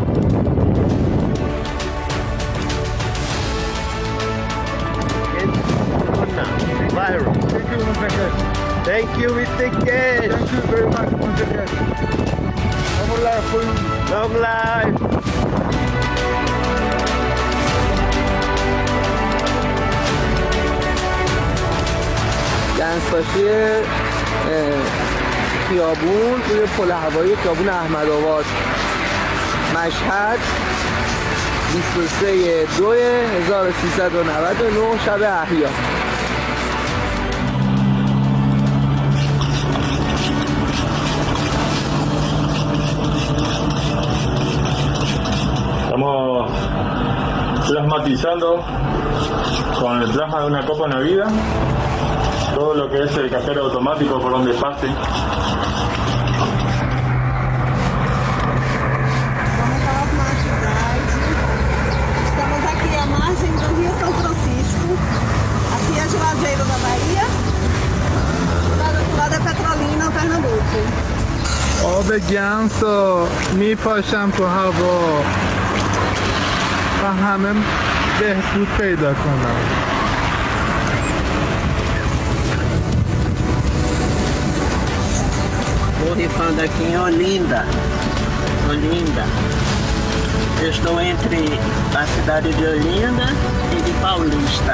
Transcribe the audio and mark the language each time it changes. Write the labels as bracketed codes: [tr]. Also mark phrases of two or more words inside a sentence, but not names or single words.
[en] Virus. Thank you, Mr. Cash. Thank you very much, Mr. Cash. Long life for you. Long life. [fa] دنساشی خیابون روی پل هوایی خیابون احمدآباد، مشهد 23/2/1399 شب احیا. [es] Estamos plasmatizando con el plasma de una copa navida todo lo que es el cajero automático por donde pase. [pt] Estamos aqui à margem do Rio São Francisco. Aqui é Juazeiro da Bahia. Do outro lado é Petrolina, Pernambuco. [fa] آب گنس رو میپاشم تو هوا و همه بهبود پیدا کنم. [pt] Borrifando aqui em Olinda. Eu estou entre a cidade de Olinda e de Paulista.